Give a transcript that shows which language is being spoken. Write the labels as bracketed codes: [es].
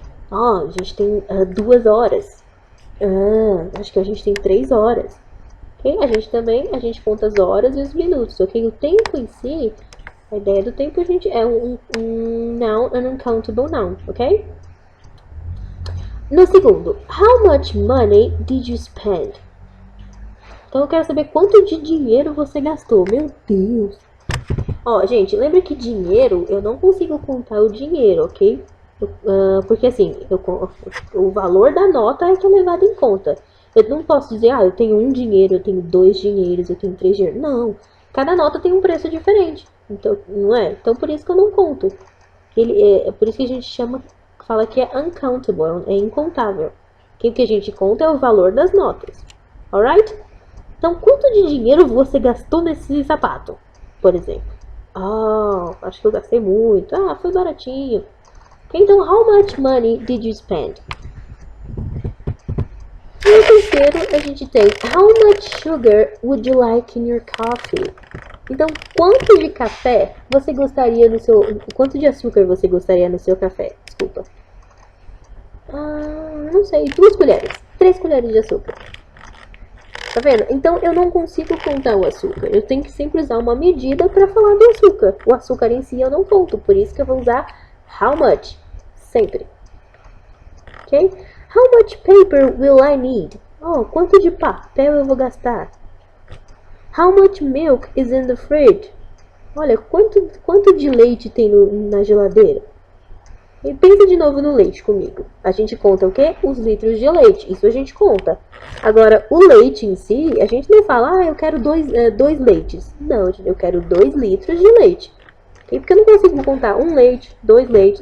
[pt] A gente tem 2 horas. Acho que a gente tem 3 horas. Ok? A gente conta as horas e os minutos, ok? O tempo em si, a ideia do tempo é um noun, an uncountable noun, ok? No segundo, [en] how much money did you spend? [pt] Então eu quero saber quanto de dinheiro você gastou. Meu Deus. Gente, lembra que dinheiro, eu não consigo contar o dinheiro, ok? Porque assim, o valor da nota é que é levado em conta. Eu não posso dizer, eu tenho 1 dinheiro, eu tenho 2 dinheiros, eu tenho 3 dinheiros. Não. Cada nota tem um preço diferente. Então, não é? Então por isso que eu não conto. Por isso que a gente fala que é uncountable, é incontável. O que a gente conta é o valor das notas. Alright? Então, quanto de dinheiro você gastou nesse sapato, por exemplo? Acho que eu gastei muito. Foi baratinho. Então, [en] how much money did you spend? [pt] E no terceiro, a gente tem [en] how much sugar would you like in your coffee? [pt] Então, quanto de café você gostaria no seu... Quanto de açúcar você gostaria no seu café? Desculpa. Não sei, 2 colheres. 3 colheres de açúcar. Tá vendo? Então eu não consigo contar o açúcar. Eu tenho que sempre usar uma medida para falar do açúcar. O açúcar em si eu não conto, por isso que eu vou usar how much. Sempre. Ok? [en] How much paper will I need? [pt] Quanto de papel eu vou gastar? [en] How much milk is in the fridge? [pt] Olha, quanto de leite tem na geladeira? E pensa de novo no leite comigo. A gente conta o quê? Os litros de leite. Isso a gente conta. Agora, o leite em si, a gente não fala, eu quero 2 leites. Não, eu quero 2 litros de leite. Okay? Porque eu não consigo contar 1 leite, 2 leites.